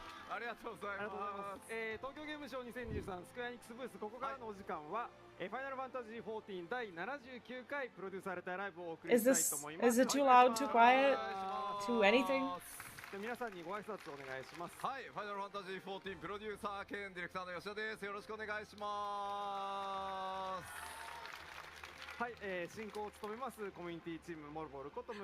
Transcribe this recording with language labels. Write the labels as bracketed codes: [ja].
[ja] ありがとうございます。東京ゲームショウ2023スクエアエニックスブース、ここからのお時間は、ファイナルファンタジー14第79回プロデューサーレターライブをお送りしたいと思います。 [en] Is it too loud, too quiet, too anything? [ja] 皆さんにご挨拶お願いします。はい、ファイナルファンタジー14プロデューサー兼ディレクターの吉田です。よろしくお願いします。はい、進行を務めますコミュニティチームモルボルこと室